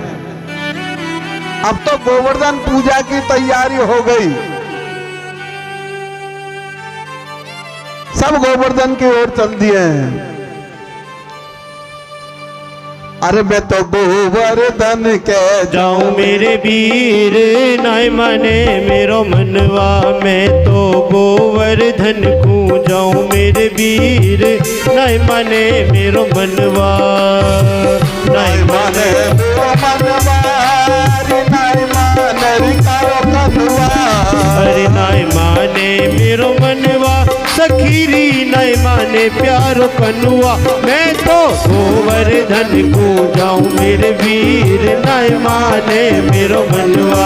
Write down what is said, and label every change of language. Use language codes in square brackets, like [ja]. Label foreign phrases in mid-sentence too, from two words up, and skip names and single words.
[hi] अब तो गोवर्धन पूजा की तैयारी हो गई। सब गोवर्धन की ओर चल दिए हैं। [bra] अरे मैं तो गोवर्धन के जाऊं मेरे वीर नाय माने मेरो मनवा। मैं तो गोवर्धन को जाऊं मेरे वीर नाय माने मेरो मनवा। नाय माने मेरो मनवा नाय माने रिकारो कनुआ। अरे नाय माने मेरो मनवा सखीरी नाय माने प्यारो कनुआ। मैं तो गोवर्धन को जाऊं मेरे वीर नाय माने मेरो मनवा।